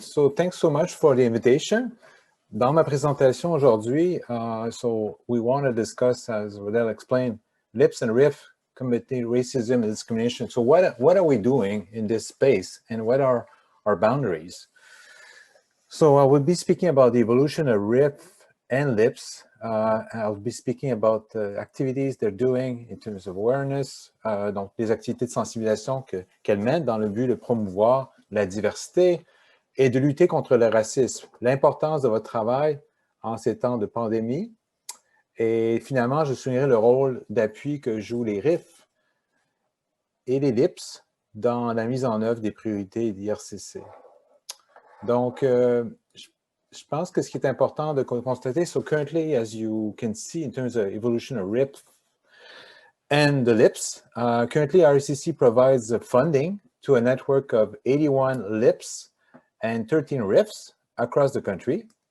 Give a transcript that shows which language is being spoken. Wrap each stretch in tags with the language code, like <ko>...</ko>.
<en>So thanks so much for the invitation.</en> <fr>Dans ma présentation aujourd'hui,</fr> <en>so we want to discuss, as Rodel explained, LIPS and RIF, combating racism and discrimination. So what are we doing in this space, and what are our boundaries? So I will be speaking about the evolution of RIF and LIPS. I'll be speaking about the activities they're doing in terms of awareness,</en> <fr>donc les activités de sensibilisation qu'elles mènent dans le but de promouvoir la diversité et de lutter contre le racisme. L'importance de votre travail en ces temps de pandémie. Et finalement, je soulignerai le rôle d'appui que jouent les RIF et les LIPS dans la mise en œuvre des priorités d'IRCC. Donc, je pense que ce qui est important de constater,</fr> <en>so currently, as you can see in terms of evolution of RIF and the LIPS, currently RICC provides funding to a network of 81 LIPS and 13 RIFs across the country.</en>